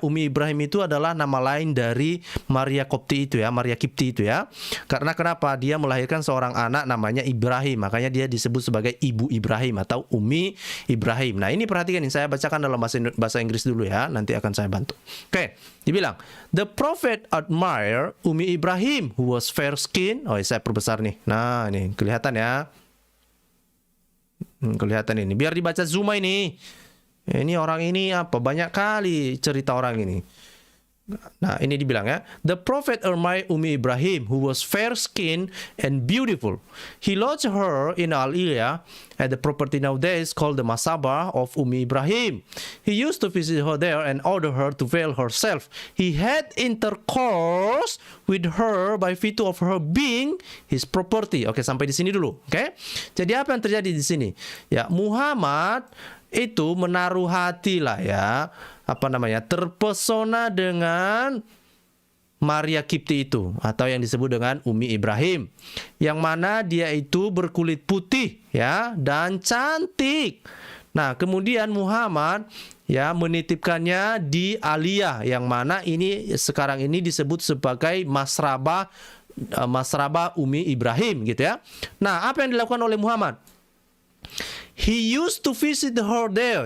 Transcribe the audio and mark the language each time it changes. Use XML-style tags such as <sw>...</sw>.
<id>Umi Ibrahim itu adalah nama lain dari Maria Kipti itu ya, Maria Kipti itu ya. Karena kenapa? Dia melahirkan seorang anak namanya Ibrahim, makanya dia disebut sebagai Ibu Ibrahim atau Umi Ibrahim. Nah, ini perhatikan, ini saya bacakan dalam bahasa Inggris dulu ya, nanti akan saya bantu. Oke, dibilang,</id> <en>the prophet admired Umi Ibrahim who was fair skin.</en> <id>Oh, saya perbesar nih. Nah, ini kelihatan ya. Kelihatan ini. Biar dibaca Zuma ini. Ini orang ini apa? Banyak kali cerita orang ini. Nah, ini dibilang ya.</id> <en>The prophet admired Umi Ibrahim who was fair skinned and beautiful. He lodged her in Al-Ilya at the property nowadays called the Masabah of Umi Ibrahim. He used to visit her there and order her to veil herself. He had intercourse with her by virtue of her being his property.</en> <id>Oke, sampai di sini dulu. Oke. Jadi apa yang terjadi di sini? Ya, Muhammad itu menaruh hati lah ya, terpesona dengan Maria Kipti itu, atau yang disebut dengan Umi Ibrahim, yang mana dia itu berkulit putih ya dan cantik. Nah, kemudian Muhammad ya menitipkannya di Aliyah, yang mana ini sekarang ini disebut sebagai Masrabah Umi Ibrahim gitu ya. Nah, apa yang dilakukan oleh Muhammad?</id> <en>He used to visit her there.</en>